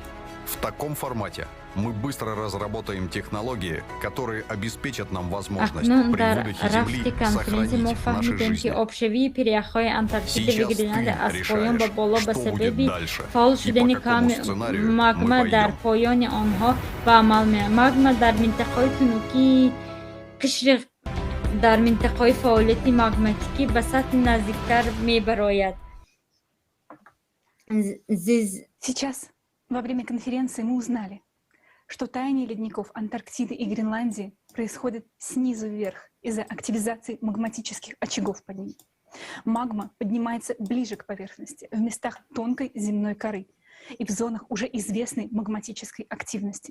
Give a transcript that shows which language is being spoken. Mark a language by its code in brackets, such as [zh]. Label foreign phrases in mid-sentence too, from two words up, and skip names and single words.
[ru] В таком формате мы быстро разработаем технологии, которые обеспечат нам возможность при выдохе Земли сохранить наши жизни. Сейчас ты решаешь, что будет дальше, и по какому сценарию мы пойдем. [fa] در منطقه‌های فعالیت ماگماتیکی به سطح نزدیکتر می‌براید. [ru] Сейчас, во время конференции, мы узнали, что таяние ледников Антарктиды и Гренландии происходит снизу вверх из-за активизации магматических очагов под ними. Магма поднимается ближе к поверхности, в местах тонкой земной коры и в зонах уже известной магматической активности.